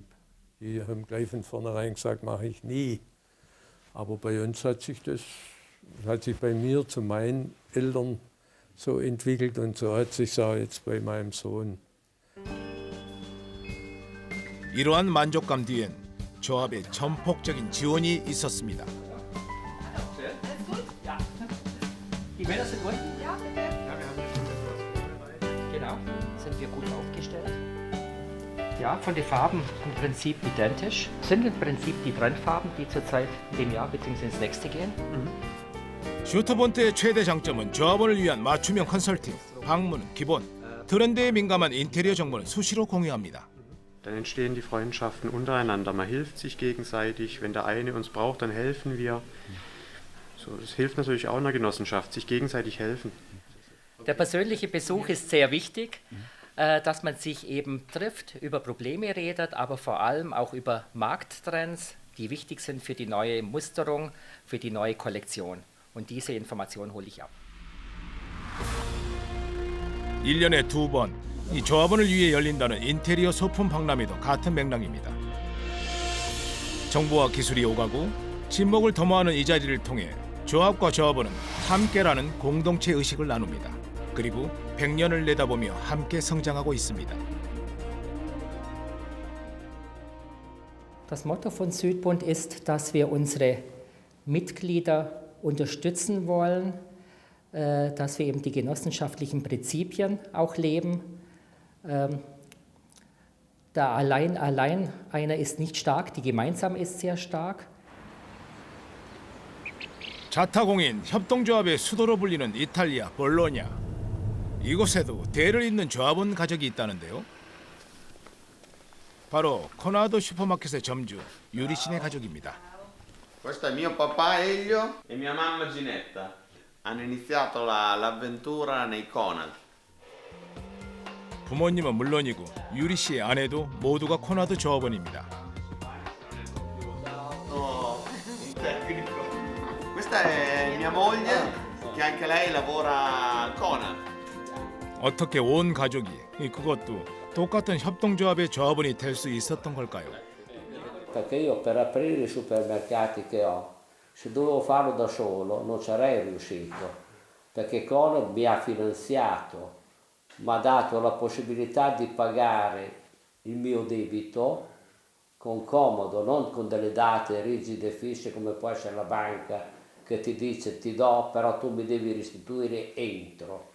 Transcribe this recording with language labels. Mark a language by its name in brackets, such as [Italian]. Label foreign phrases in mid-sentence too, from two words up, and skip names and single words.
[German] Die haben gleich von vornherein gesagt, mache ich nie. Aber bei uns hat sich bei mir zu meinen Eltern so entwickelt und so hat sich auch jetzt bei meinem Sohn. [Korean] 이러한 만족감 뒤엔 조합의 전폭적인 지원이 있었습니다. [German] Die Männer sind gut? Ja, bitte. Genau, sind wir gut aufgestellt? Ja, von den Farben im Prinzip identisch. Sind im Prinzip die Trendfarben, die zurzeit in dem Jahr bzw. ins nächste gehen. [Korean] 슈트본트의 최대 장점은 조합원을 위한 맞춤형 컨설팅, 방문은 기본, 트렌드에 민감한 인테리어 정보는 수시로 공유합니다. [German] Dann entstehen die Freundschaften untereinander, man hilft sich gegenseitig, wenn der eine uns braucht, dann helfen wir. So, das hilft natürlich auch einer Genossenschaft, sich gegenseitig helfen. Der persönliche Besuch ist sehr wichtig, dass man sich eben trifft, über Probleme redet, aber vor allem auch über Markttrends, die wichtig sind für die neue Musterung, für die neue Kollektion. Und diese Information hole ich ab. [Korean] 1년에 2번 이 조합원을 위해 열린다는 인테리어 소품 박람회도 같은 맥락입니다. 정보와 기술이 오가고 친목을 도모하는 이 자리를 통해 조합과 조합원은 함께라는 공동체 의식을 나눕니다. 그리고 100년을 내다보며 함께 성장하고 있습니다. [German] Das Motto von Südbund ist, dass wir unsere Mitglieder unterstützen wollen, dass wir eben die genossenschaftlichen Prinzipien auch leben. Da allein einer ist nicht stark, die gemeinsam ist sehr stark. [Korean] 자타공인 협동조합의 수도로 불리는 이탈리아 볼로냐. 이곳에도 대를 잇는 조합원 가족이 있다는데요. 바로 코나도 슈퍼마켓의 점주 유리 씨네 가족입니다. [Italian] Questo è mio papà Elio e mia mamma Ginetta. Hanno iniziato l'avventura nei Conad. [Korean] 부모님은 물론이고 유리 씨의 아내도 모두가 코나도 조합원입니다. [Italian] No, un tecnico. Questa è mia moglie che anche lei lavora al Conad. [Korean] 어떻게 온 가족이 그것도 똑같은 협동조합의 조합원이 될 수 있었던 걸까요? [Italian] Perché io per aprire i supermercati che ho, se dovevo farlo da solo non sarei riuscito, perché Conad mi ha finanziato, mi ha dato la possibilità di pagare il mio debito con comodo, non con delle date rigide e fisse come può essere la banca che ti dice ti do, però tu mi devi restituire entro.